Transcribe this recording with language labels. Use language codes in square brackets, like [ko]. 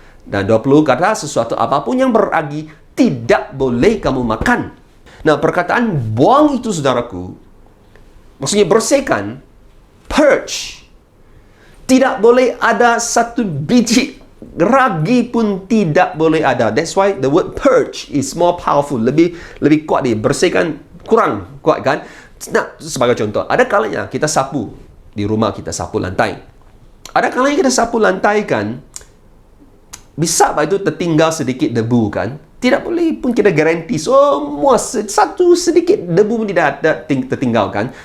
[ms] Dan 20 kata sesuatu apapun yang beragi tidak boleh kamu makan. Nah, perkataan buang itu, saudaraku, maksudnya bersihkan, purge. Tidak boleh ada 1 biji ragi pun tidak boleh ada. [en] That's why the word purge is more powerful. [ms] Lebih kuat dia. Bersihkan kurang kuat kan? Nah, sebagai contoh, ada kalanya kita sapu di rumah, kita sapu lantai. Ada kalanya kita sapu lantai kan, bisa itu tertinggal sedikit debu kan? Tidak boleh pun kita garanti semua satu sedikit debu pun tidak ada tertinggal kan?